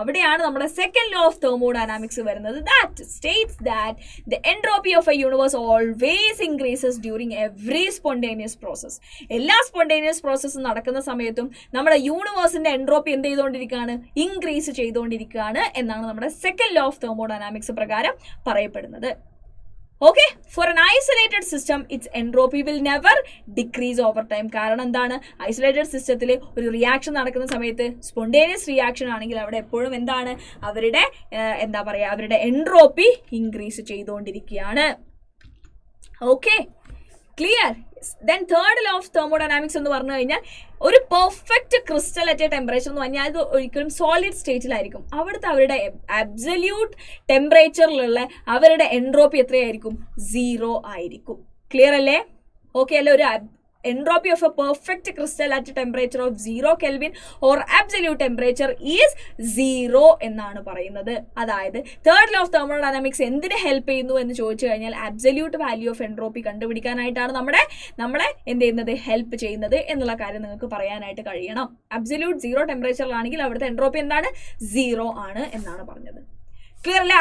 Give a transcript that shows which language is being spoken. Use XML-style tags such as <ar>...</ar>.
<ml>അവിടെയാണ് നമ്മുടെ</ml> <en>Second law of thermodynamics വരുന്നത്. That states that the entropy of a universe always increases during every spontaneous process.</en> <ml>എല്ലാ spontaneous പ്രോസസ്സും നടക്കുന്ന സമയത്തും നമ്മുടെ യൂണിവേഴ്സിന്റെ എൻട്രോപ്പി എന്ത് ചെയ്തുകൊണ്ടിരിക്കുകയാണ്, ഇൻക്രീസ് ചെയ്തുകൊണ്ടിരിക്കുകയാണ് എന്നാണ് നമ്മുടെ സെക്കൻഡ് ലോ ഓഫ് തെർമോഡൈനാമിക്സ് പ്രകാരം പറയപ്പെടുന്നത്.</ml> <en>Okay, for an isolated system its entropy will never decrease over time.</en> <ml>കാരണം എന്താണ്, ഐസൊലേറ്റഡ് സിസ്റ്റത്തിൽ ഒരു റിയാക്ഷൻ നടക്കുന്ന സമയത്ത് സ്പോണ്ടേനിയസ് റിയാക്ഷൻ ആണെങ്കിൽ അവിടെ എപ്പോഴും എന്താണ്, അവരുടെ എന്താ പറയുക, അവരുടെ എൻട്രോപ്പി ഇൻക്രീസ് ചെയ്തുകൊണ്ടിരിക്കുകയാണ്. Okay, clear? Then third law of thermodynamics എന്ന് പറഞ്ഞു കഴിഞ്ഞാൽ, ഒരു പെർഫെക്റ്റ് ക്രിസ്റ്റൽ അറ്റ് ടെമ്പറേച്ചർ എന്ന് പറഞ്ഞാൽ അത് ഒരിക്കലും സോളിഡ് സ്റ്റേറ്റിലായിരിക്കും. അവിടുത്തെ അവരുടെ അബ്സല്യൂട്ട് ടെമ്പറേച്ചറിലുള്ള അവരുടെ എൻട്രോപ്പി എത്രയായിരിക്കും, 0 ആയിരിക്കും. ക്ലിയർ അല്ലേ? ഓക്കെ അല്ലേ?</ml> <en>ഒരു entropy of a perfect crystal at a temperature of 0 Kelvin or absolute temperature is 0</en> <ml>എന്നാണ് പറയുന്നത്. അതായത് തേർഡ് ലോ ഓഫ് തെർമോഡൈനാമിക്സ് എന്തിനെ ഹെൽപ്പ് ചെയ്യുന്നു എന്ന് ചോദിച്ചു കഴിഞ്ഞാൽ, അബ്സല്യൂട്ട് വാല്യൂ ഓഫ് എൻട്രോപ്പി കണ്ടുപിടിക്കാനായിട്ടാണ് നമ്മളെ എന്ത് ചെയ്യുന്നത്, ഹെൽപ്പ് ചെയ്യുന്നത് എന്നുള്ള കാര്യം നിങ്ങൾക്ക് പറയാനായിട്ട് കഴിയണം. അബ്സല്യൂട്ട് 0 ടെമ്പറേച്ചറിലാണെങ്കിൽ അവിടുത്തെ എൻട്രോപ്പി എന്താണ്, 0 ആണ് എന്നാണ് പറഞ്ഞത്. ക്ലിയർ അല്ലേ?</ml>